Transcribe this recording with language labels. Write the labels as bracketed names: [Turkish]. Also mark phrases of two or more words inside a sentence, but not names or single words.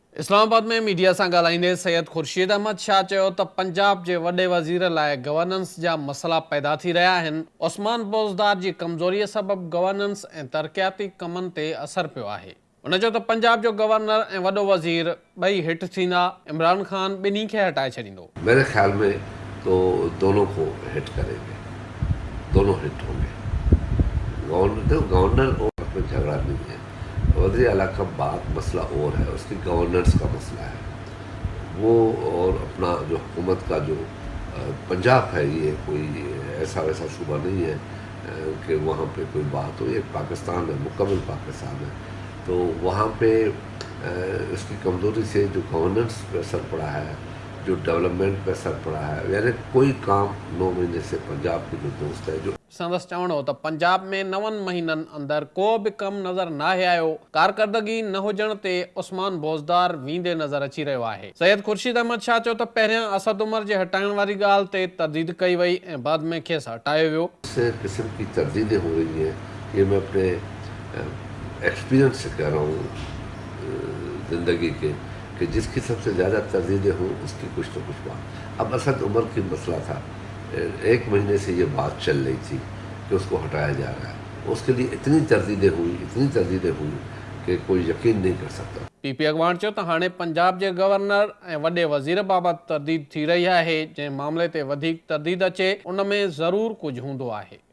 [Sindhi] इस्लामाबाद में मीडिया से ॻाल्हाईंदे सैयद खुर्शीद अहमद शाह चयो त पंजाब के वॾे वज़ीर लाइ गवर्नेंस जा मसला पैदा थी रहा आहिनि। उस्मान बोज़दार जी कमज़ोरीअ सबबि गवर्नेंस ऐं तरक़ियाती कमनि ते असर पियो आहे। उन चयो त पंजाब जो गवर्नर ऐं वॾो वज़ीर ॿई हिट थींदा। इमरान खान ॿिन्ही खे हटाए छॾींदो। [Urdu] میرے خیال میں تو دونوں کو ہٹ کریں گے، دونوں ہٹ ہوں گے. گورنر اور میں جھگڑا نہیں ہے، وزیر اعلیٰ کا بات مسئلہ اور ہے، اس کی گورننس کا مسئلہ ہے وہ. اور اپنا جو حکومت کا جو پنجاب ہے، یہ کوئی ایسا ویسا صوبہ نہیں ہے کہ وہاں پے کوئی بات ہو. یہ پاکستان ہے، مکمل پاکستان ہے۔ تو وہاں پے اس کی کمزوری سے جو گورننس پے اثر پڑا ہے، جو ڈیولپمنٹ پے اثر پڑا ہے، یعنی کوئی کام 9 مہینے سے پنجاب کے جو دوست ہے جو [Sindhi] संदसि चवणो त पंजाब में 9 महीननि अंदर को भी कम नज़र न आयो। कारकर्दगी न हुजण ते उस्मान बोज़दार वींदे नज़र अची रहियो आहे। सैयद खुर्शीद अहमद शाह चयो त पहिरियां असद उमर जे हटाइण वारी ॻाल्हि ते तरदीद कई वई ऐं बाद में खेसि हटायो वियो। [Urdu] اس قسم کی تردیدیں ہو رہی ہیں، یہ میں اپنے ایکسپیرینس سے کہہ رہا ہوں زندگی کے، کہ جس کی سب سے زیادہ تردیدیں ہوں اس کی کچھ تو کچھ بات. اب اسد عمر کی مسئلہ تھا، 1 مہینے سے یہ بات چل رہی تھی کہ اس کو ہٹایا جا رہا ہے. اس کے لیے اتنی تردیدیں ہوئی کہ کوئی یقین نہیں کر سکتا. [Sindhi] पीपी अॻवान चयो त हाणे पंजाब जे गवर्नर ऐं वॾे वज़ीर बाबति तरदीद थी रही आहे। जंहिं मामले ते वधीक तरदीद अचे उन में ज़रूर कुझु हूंदो आहे।